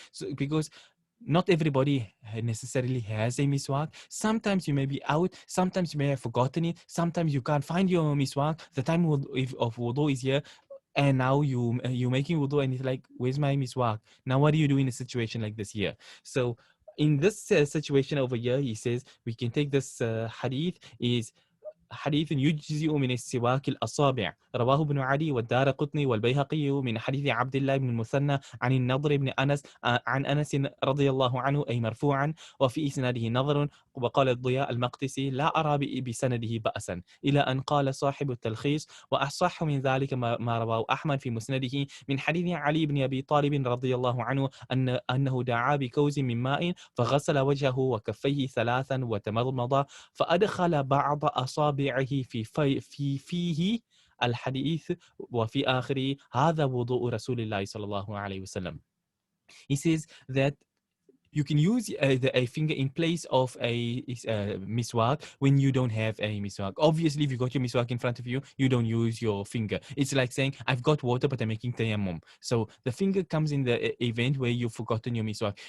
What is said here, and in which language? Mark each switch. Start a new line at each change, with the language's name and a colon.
English: So because not everybody necessarily has a miswak. Sometimes you may be out, sometimes you may have forgotten it, sometimes you can't find your miswak. The time of wudu is here, and now you're making wudu and it's like, where's my miswak? Now what do you do in a situation like this here? So in this situation over here, he says we can take this hadith is
Arabic: حديث يجزئ من السواك الأصابع، رواه ابن عدي والدارقطني والبيهقي من حديث عبد الله بن المثنى عن النضر بن أنس عن أنس رضي الله عنه، أي مرفوعا، وفي إسناده نظر. وقال الضياء المقدسي لا أرى بسنده بأسا، إلى أن قال صاحب التلخيص وأصح من ذلك ما رواه أحمد في مسنده من حديث علي بن أبي طالب رضي الله عنه أنه دعا بكوز من ماء فغسل وجهه وكفيه ثلاثا وتمضمض فأدخل بعض أصابعه في فيه الحديث وفي آخره هذا وضوء رسول الله صلى الله عليه وسلم.
English: He says that you can use a finger in place of a miswak when you don't have a miswak. Obviously, if you got your miswak in front of you, you don't use your finger. It's like saying, I've got water, but I'm making tayammum. So the finger comes in the event where you've forgotten your miswak.